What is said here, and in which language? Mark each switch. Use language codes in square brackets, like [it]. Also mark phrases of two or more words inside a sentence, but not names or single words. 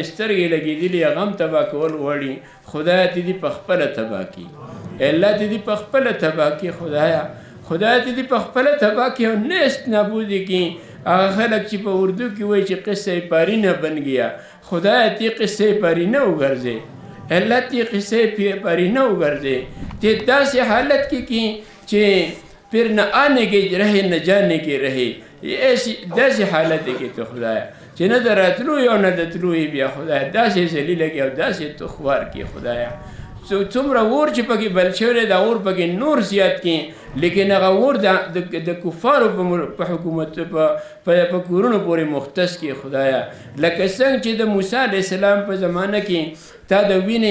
[ps] سترګې لګېدلې غم تباہ کول وړي خدای ته دی په خپل تباہ کی الله ته دی په خپل تباہ کی خدای ته دی په خپل تباہ کی او نست نابود کی هغه خلک چې په اردو کې وایي چې [ur] قصه پارینه بن گیا [ps] خدای ته قصه پارینه وګرځي الله ته قصه پارینه وګرځي ته داسې حالت کې کی چې [ur] پھر نہ آنے کے رہے نہ جانے کے رہے ایسی [ps] داسې حالت کې ته خدای چې نه دراتلو یو نه دتلو بیا خدای داسې ذلیل کې او داسې تخوار کې خدای څومره اور چې پکې بل شوی دا اور پکې نور زیات کې لیکن هغه اور د کفارو په حکومت په کورونو پورې مختص کې خدایا لکه څنګه چې د موسی علیه السلام په زمانه کې تا د وینې